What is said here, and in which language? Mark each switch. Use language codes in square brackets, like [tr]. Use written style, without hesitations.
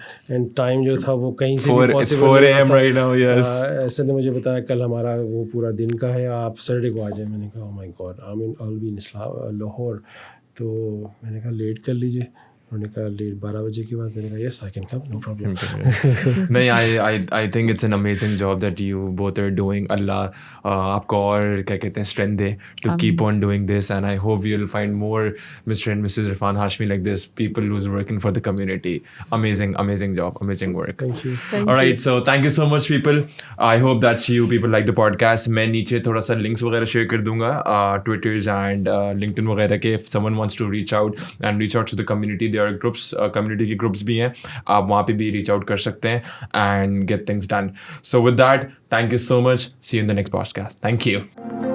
[ur] And time جو تھا وہ کہیں سے [en] it's 4 AM right now. Yes, [ur] ایسے نے مجھے بتایا کل ہمارا وہ پورا دن کا ہے, آپ سیٹرڈے کو آ جائیں. میں نے کہا [en] oh my God, I'll be in [ur] Lahore. تو میں نے کہا لیٹ کر لیجیے. انہوں نے کہا لیٹ 12 بجے کے بعد. میں نے کہا [en] Yes I can come, no problem. نہیں, I think it's an amazing job that you both are doing. [ur] اللہ آپ کو اور کیا کہتے ہیں strength they [en] to keep on doing this, and I hope you'll find more Mr. and Mrs. Irfan Hashmi like this, people who's working for the community. Amazing job, amazing work. Thank you. All right, so thank you so much people. I hope that you people like the podcast. [ur] میں نیچے تھوڑا سا links وغیرہ share کر دوں گا, ٹویٹرز and LinkedIn وغیرہ کے. [en] if someone wants to reach out to the community, there are groups, community کے groups بھی ہیں, [ur] آپ وہاں پہ بھی ریچ آؤٹ کر سکتے ہیں [en] and get things done. So with that, thank you so much. See you in the next podcast. Thank you.